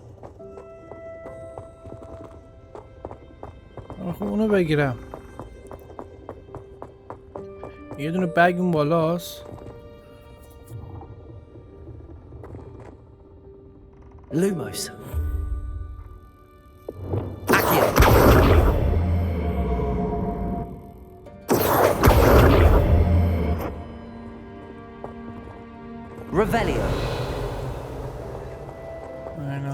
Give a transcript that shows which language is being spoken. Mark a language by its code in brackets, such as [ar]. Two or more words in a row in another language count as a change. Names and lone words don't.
[fa] خب اونو بگیرم. یه دونه بگ اون بالاست. [en] Lumos. Revelio. I know.